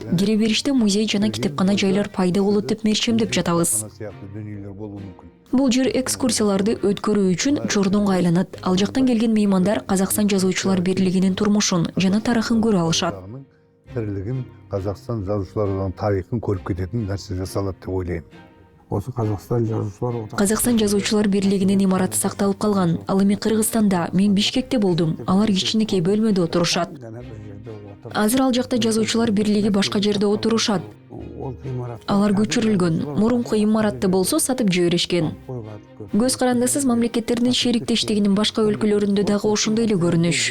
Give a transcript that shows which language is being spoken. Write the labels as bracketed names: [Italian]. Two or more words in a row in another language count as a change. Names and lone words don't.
[Kyrgyz] Кире бериште музей жана китепкана жайлар пайда болот деп мерчемдеп жатабыз. Бул жер экскурсияларды өткөрүү үчүн чордонго айланат. Ал жактан келген меймандар Казакстан Жазуучулар бирлигинин турмушун жана тарыхын көрө алышат. Тирлигин, Казакстан жазуучуларынын тарыхын көрүп кететін нерсе жасалат деп ойлойм. [Kazakh] Осы Қазақстан жазуучулар одағы. [Kyrgyz] Казакстан Жазуучулар бирлигинин имараты сакталып калган. Ал эми Кыргызстанда, мен Бишкекте болдум. Алар кичинекей бөлмөдө отурушат. Азыр ал жакта Жазуучулар бирлиги башка жерде отурушат. Алар көчүрүлгөн. Мурунку имаратты болсо сатып жиберишкен. Көз карандысыз мамлекеттердин шериктештигинин башка өлкөлөрүндө дагы ошондой эле көрүнүш.